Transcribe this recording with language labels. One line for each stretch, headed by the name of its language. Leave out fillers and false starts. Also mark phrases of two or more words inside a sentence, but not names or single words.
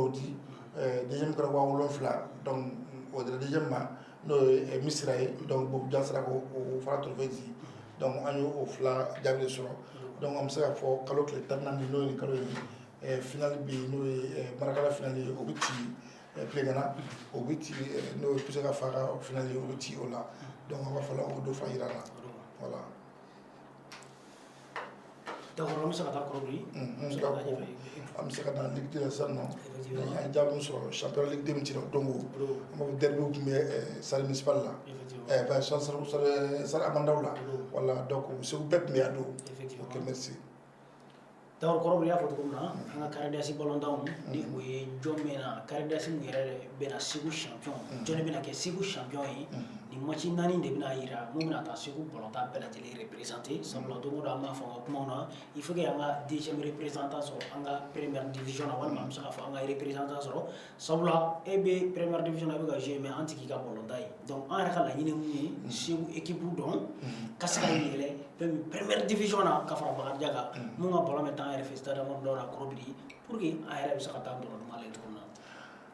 Bambara: o di deuxième kɛra 7,000 donc o dira deuxième ma n'o ye Misira ye donc Bob Jan sera k'o fara trophée di donc an y'o fila jaabi de sɔrɔ donc an bɛ se k'a fɔ kalo tile 14 n'o ye nin kalo ye finale bɛ yen n'o ye Marakala finale ye o bɛ ci Plégana o bɛ ci n'o ye Puseka fa ka finale ye o bɛ ci o la donc an b'a fɔ la o dɔ fana jira la voilà. d'accord an bɛ se ka taa kɔrɔbɔrɔ an bɛ se ka taa Ligue 2 la sisan nɔ an ye jaabi min sɔrɔ championnat Ligue 2 min cira donc an b'a fɔ derby tun bɛ
French: salle municipale
Bambara: la salle Amandaw la voilà donc Segu bɛɛ tun bɛ yan don
French: ok merci.
Bambara: d'accord kɔrɔbɔrɔ y'a fɔ cogo min na an ka Karidasi balontanw ni o ye jɔn min na Karidasi min yɛrɛ bɛna Segu champion jɔn de bɛna kɛ Segu champion ye nin match 4 de bɛna yira mun bɛna taa Segu balontan bɛɛ lajɛlen représenter sabula don o don an b'a fɔ an ka kumaw na
French: il faut que
Bambara: an ka
French: deuxième représentant
Bambara: sɔrɔ an ka
French: première division
Bambara: na walima an bɛ se k'a fɔ an ka représentant sɔrɔ sabula e bɛ
French: première division
Bambara: na e bɛ ka jouer mais an tɛ k'i ka balontan ye donc an yɛrɛ ka laɲini mun ye Segu équipe dɔn ka se ka yɛlɛ
French: première division
Bambara: na ka fara Bakarijan kan mun ka ballon bɛ taa an yɛrɛ fɛ stade Amadou Daouda kɔrɔbɔrɔ
French: pour que
Bambara: an yɛrɛ bɛ se ka taa dɔrɔn la cogo min na.